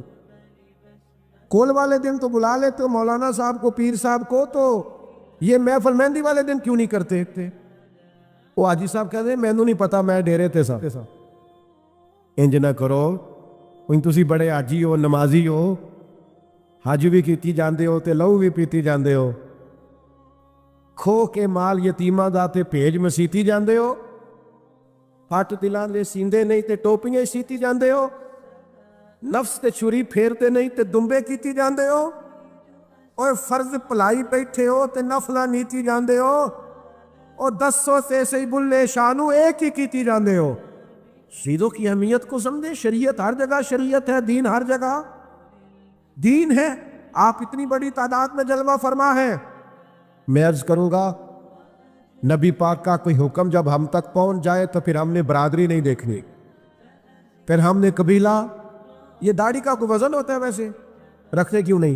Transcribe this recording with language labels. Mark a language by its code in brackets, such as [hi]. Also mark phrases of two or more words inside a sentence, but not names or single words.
[ur] کول والے دن تو بلا لیتے ہو مولانا صاحب کو، پیر صاحب کو، تو یہ محفل مہندی والے دن کیوں نہیں کرتے تھے؟ وہ حاجی صاحب کہتے ہیں [pa] مینوں نہیں پتا، میں ڈیرے تے سا۔ انج نہ کرو، ان تسی بڑے حاجی ہو، نمازی ہو، حج بھی کیتی جاندے ہو تے لہو بھی پیتی جاندے ہو، کھو کے مال یتیماں دا تے بھیج مسیتی جاندے ہو، پٹ دلاں دے سیندے نہیں تے ٹوپیاں سیتی جاندے ہو، نفس تے چھری پھیرتے نہیں تے دمبے کیتی جاندے ہو، اور فرض پلائی بیٹھے ہو تے نفلہ نیتی جاندے ہو، اور 10 سے سی بلے شانو ایک ہی کیتی جاندے ہو۔ [ur] شہیدوں کی اہمیت کو سمجھے، شریعت ہر جگہ شریعت ہے، دین ہر جگہ دین ہے۔ آپ اتنی بڑی تعداد میں جلوہ فرما ہے، میں عرض کروں گا نبی پاک کا کوئی حکم جب ہم تک پہنچ جائے تو پھر ہم نے برادری نہیں دیکھنی، پھر ہم نے قبیلہ، یہ داڑھی کا کوئی وزن ہوتا ہے ویسے، رکھنے کیوں نہیں؟